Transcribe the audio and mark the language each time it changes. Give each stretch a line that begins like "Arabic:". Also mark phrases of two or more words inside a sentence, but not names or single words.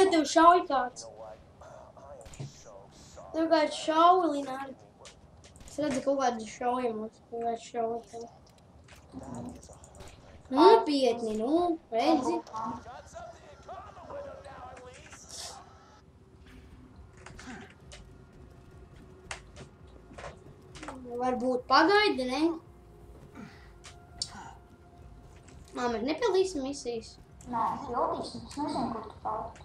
Latvian: šauj kāds.
English: You know what? I am so sorry.
Latvian: Tev kāds šauj, Linārdi. Es redzu kaut kādu šaujumus. Kaut kāds šauj tev. Nopietni, nu, redzi.
English: Got something in common with him now, at least.
Latvian: Varbūt pagaidi, ne? Mēs nepildīsim misijas. Nē, pildīsim, es nezinu, kur tu palikt.